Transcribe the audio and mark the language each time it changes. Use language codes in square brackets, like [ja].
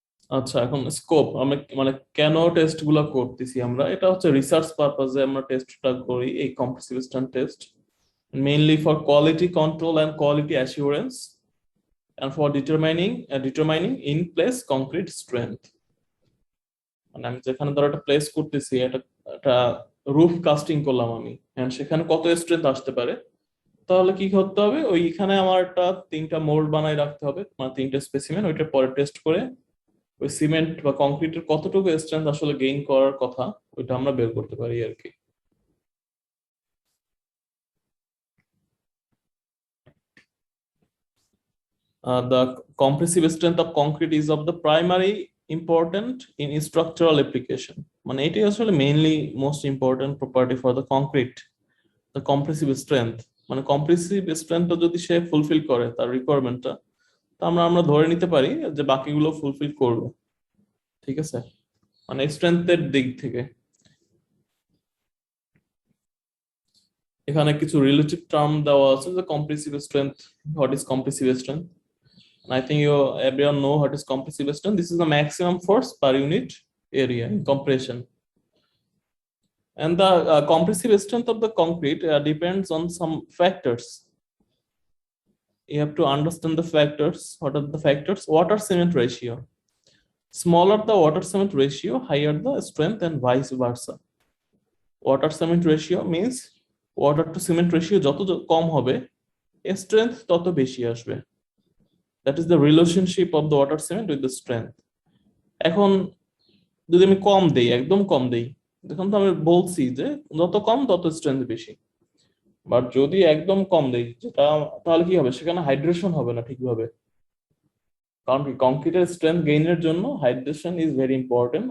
[bn] আচ্ছা, এখন স্কোপ, আমরা মানে কেন টেস্ট গুলা করতেছি আমরা, এটা হচ্ছে রিসার্চ পারপাজে আমরা টেস্টটা করি, এই compressive strength test, [en] Mainly for quality control and quality assurance and for determining in place concrete strength. [bn] মানে আমি যেখানে ধরো একটা প্লেস করতেছি, একটা রুফ কাস্টিং করলাম আমি, এন্ড সেখানে কত স্ট্রেংথ আসতে পারে, তাহলে কি করতে হবে, ওইখানে আমার একটা 3টা মোল্ড বানাই রাখতে হবে, মানে 3টে স্পেসিমেন, ওইটা পরে টেস্ট করে ওই সিমেন্ট বা কংক্রিটের কতটুকু স্ট্রেংথ আসলে গেইন করার কথা ওইটা আমরা বের করতে পারি আর কি। [en] The compressive strength of concrete is of the primary important in structural application. [bn] মানে এটি আসলে [en] Mainly most important property for the concrete, the compressive strength. [bn] মানে কম্প্রেসিভ স্ট্রেংথটা যদি সে ফুলফিল করে তার রিকোয়ারমেন্টটা, তা আমরা ধরে নিতে পারি যে বাকিগুলো ফুলফিল করবে, ঠিক আছে, মানে স্ট্রেংথের দিক থেকে। এখানে কিছু রিলেটিভ টার্ম দেওয়া আছে, যে compressive strength, what is compressive strength, [en] and I think everyone know what is compressive strength. This is the maximum force per unit area in compression. And the compressive strength of the concrete depends on some factors. You have to understand the factors. What are the factors? Water cement ratio. Smaller the water cement ratio, higher the strength, and vice versa. Water cement ratio means water to cement ratio [bn] যত কম হবে, [en] strength [bn] তত বেশি আসবে. [en] That is the relationship of the water cement with the strength. [bn] এখন যদি আমি কম দেই, একদম কম দেই, দেখুন তো আমি বলছি যে যত কম তত স্ট্রেংথ বেশি, বাট যদি একদম কম দেই যেটা, তাহলে কি হবে, সেখানে হাইড্রেশন হবে না ঠিকভাবে, কারণ কি কংক্রিটের স্ট্রেংথ গেইনের জন্য হাইড্রেশন ইজ ভেরি ইম্পর্টেন্ট।